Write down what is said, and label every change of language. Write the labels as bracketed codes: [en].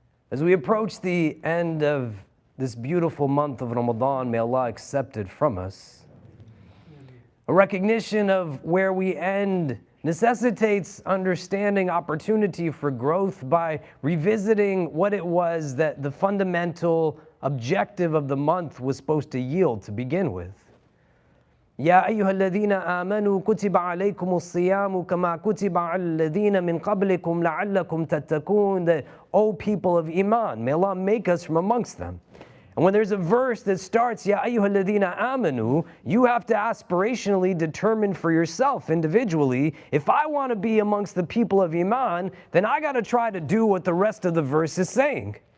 [en] As we approach the end of this beautiful month of Ramadan, may Allah accept it from us. A recognition of where we end necessitates understanding opportunity for growth by revisiting what it was that the fundamental objective of the month was supposed to yield to begin with. [ar] يا أيها الذين آمنوا كتب عليكم الصيام كما كتب على الذين من قبلكم لعلكم تتقون. [en] That, O people of Iman, may Allah make us from amongst them. And when there's a verse that starts, [ar] Ya ayyuha alladhina amanu, [en] you have to aspirationally determine for yourself individually, if I want to be amongst the people of Iman, then I got to try to do what the rest of the verse is saying.